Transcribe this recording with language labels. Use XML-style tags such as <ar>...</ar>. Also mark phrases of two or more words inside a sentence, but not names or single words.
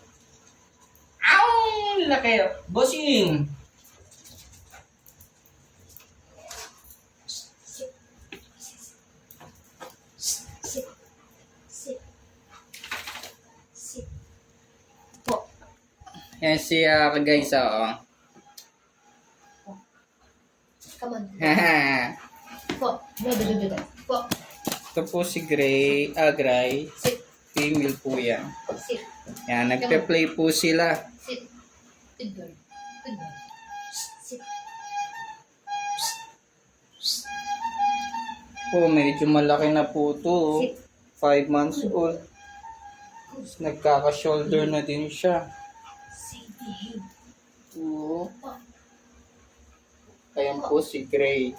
<tl>Ow! Laki. Bossing!</tl> <en>Sit.</en> <tl>Po. Yan si guys, oo.</tl> <en>Come on. Haha.</en> <tl>Po. No. Po. Ito po si Gray. Gray.</tl> <en>Sit.</en> <tl>Female po yan.</tl> <en>Sit.</en> <tl>Yan, nagpe-play po sila.</tl> <en>Sit. Good boy. Sit.</en> <tl>Po, medyo malaki na po ito.</tl> <en>Sit. 5 months old.</en> <tl>Nagkaka-shoulder na din siya.</tl> <en>Sit. Behave.</en> <tl>Oo. Po. Ayan po si Gray.</tl>